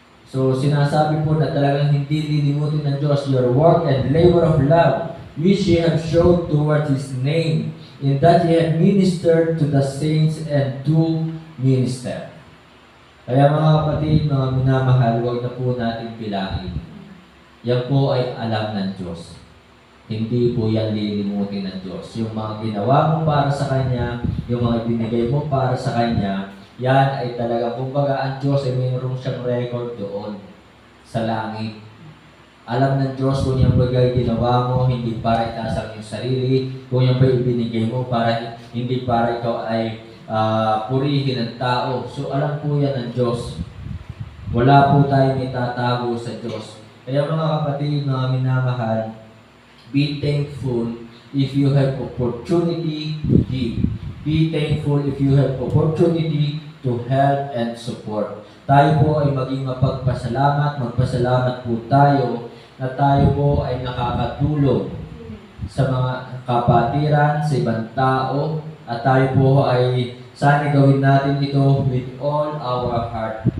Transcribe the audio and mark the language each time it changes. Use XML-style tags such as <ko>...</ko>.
<tl>So, sinasabi po na talagang hindi lilimutin ng Diyos</tl> <en>your work and labor of love, which ye have showed towards His name, in that ye have ministered to the saints and to minister.</en> <tl>Kaya mga kapatid, mga minamahal, huwag na po natin bilangin. Yan po ay alam ng Diyos. Hindi po yan lilimutin ng Diyos. Yung mga ginawa mo para sa Kanya, yung mga binigay mo para sa Kanya, yan ay talaga, kumbaga ang Diyos ay mayroong siyang record doon sa langit. Alam ng Diyos kung yung bagay ginawa mo, hindi para itaas ang iyong sarili, kung yung bagay ibinigay mo, hindi para ikaw ay purihin ng tao. So alam po yan ng Diyos. Wala po tayong itatago sa Diyos. Kaya mga kapatid, mga minamahal,</tl> <en>be thankful if you have opportunity to give. Be thankful if you have opportunity to help and support.</en> <tl>Tayo po ay maging magpasalamat po tayo na tayo po ay nakakatulong sa mga kapatiran, sa ibang tao, at tayo po ay sana gawin natin ito</tl> <en>with all our heart.</en>